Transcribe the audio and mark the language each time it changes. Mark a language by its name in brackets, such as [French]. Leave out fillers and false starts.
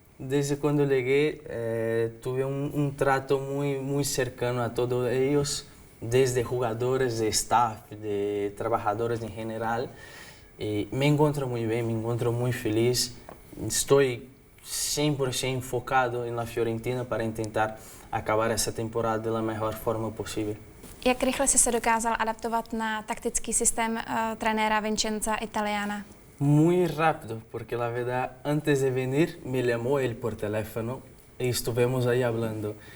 [Spanish] Desde cuando llegué tuve un trato muy cercano a todos ellos, desde jugadores, de staff, de trabajadores en general. Y me encuentro muy bien, me encuentro muy feliz. Estoy 100% enfocado en la Fiorentina para intentar acabar esa temporada de la mejor forma posible. [Czech] Jak rychle jsi se dokázal adaptovat na taktický systém trenéra Vincenza Italiana? [Spanish] Muy rápido, porque la verdad, antes de venir me llamó él por teléfono y estuvimos ahí hablando.